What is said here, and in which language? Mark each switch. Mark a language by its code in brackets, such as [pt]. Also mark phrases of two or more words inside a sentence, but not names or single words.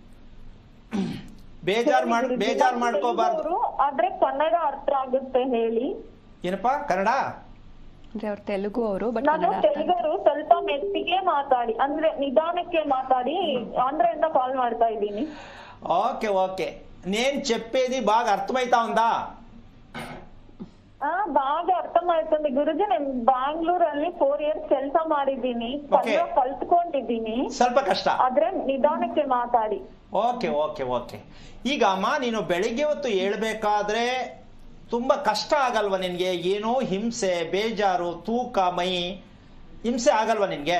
[kn] ಬೇಜಾರ್ ಮಾಡ್ಕೋಬಾರ್ದು. ಆದ್ರೆ ಕನ್ನಡ ಅರ್ಥ ಆಗುತ್ತೆ ಹೇಳಿ. ಏನಪ್ಪಾ ಕನ್ನಡ? ಅಂದ್ರೆ ಅವ್ರು ತೆಲುಗು ಅವರು, ಬಟ್ ನಾನು ತೆಲುಗರು ಸ್ವಲ್ಪ ಮೆತ್ತಿಗೆ ಮಾತಾಡಿ, ಅಂದ್ರೆ ನಿಧಾನಕ್ಕೆ ಮಾತಾಡಿ ಆಂಧ್ರದಿಂದ ಕಾಲ್ ಮಾಡ್ತಾ ಇದ್ದೀನಿ. [te] ఓకే ఓకే నేను చెప్పేది బాగా అర్థమైతా ఉందా? బాగా అర్థమవుతుంది గురుజీ. [kn] నేను ಬ್ಯಾಂಗ್ಳೂರಲ್ಲಿ 4 years ಕೆಲಸ ಮಾಡಿದ್ದೀನಿ, ಕಲ್ತ್ಕೊಂಡಿದ್ದೀನಿ. ಸ್ವಲ್ಪ ಕಷ್ಟ, ಆದ್ರೆ ನಿಧಾನಕ್ಕೆ ಮಾತಾಡಿ. ಓಕೆ ಓಕೆ ಓಕೆ. ಈಗ ಅಮ್ಮ, ನೀನು ಬೆಳಿಗ್ಗೆ ಹೊತ್ತು ಹೇಳ್ಬೇಕಾದ್ರೆ ತುಂಬಾ ಕಷ್ಟ ಆಗಲ್ವಾ ನಿನ್ಗೆ? ಏನೋ ಹಿಂಸೆ, ಬೇಜಾರು, ತೂಕ, ಮೈ ಹಿಂಸೆ ಆಗಲ್ವಾ ನಿನ್ಗೆ?